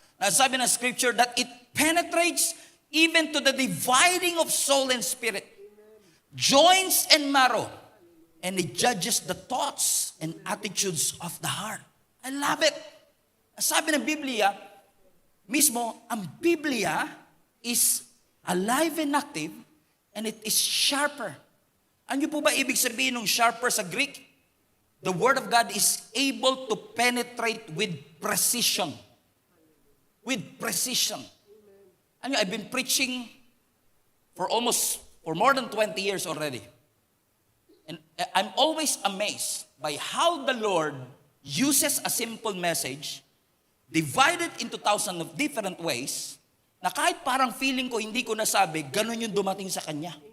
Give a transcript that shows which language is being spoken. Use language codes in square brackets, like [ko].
[tl] Nasabi ng [en] scripture that it penetrates even to the dividing of soul and spirit, joints and marrow, and it judges the thoughts and attitudes of the heart. I love it. [tl] Sabi ng Biblia, mismo, ang Biblia [en] is alive and active, and it is sharper. [tl] Ano po ba ibig sabihin ng sharper sa Greek? [en] The Word of God is able to penetrate with precision. With precision. I've been preaching for more than 20 years already. And I'm always amazed by how the Lord uses a simple message, divided into thousands of different ways, [tl] na kahit parang feeling ko, hindi ko nasabi, ganun yung dumating sa Kanya.